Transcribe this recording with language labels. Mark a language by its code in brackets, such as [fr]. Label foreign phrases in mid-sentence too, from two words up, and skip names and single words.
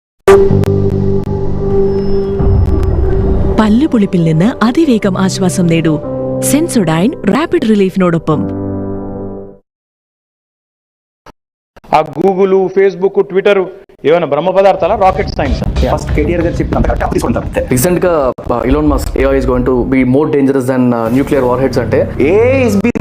[ml] പല്ലുപൊളിപ്പിൽ നിന്ന് അതിവേഗം ആശ്വാസം നേടൂ. സെൻസോഡൈൻ റാപ്പിഡ് റിലീഫിനോടൊപ്പം. [te] ఆ గూగుల్, ఫేస్బుక్, ట్విట్టర్ ఏమైనా బ్రహ్మ పదార్థాలా, [en] rocket science? [te] ఫస్ట్ కేటీఆర్ గారు చెప్పినంత తీసుకుంటాం. రీసెంట్ గా ఇలాన్ మస్క్ [en] AI is going to be more dangerous than nuclear warheads [te] అంటే [en] A is B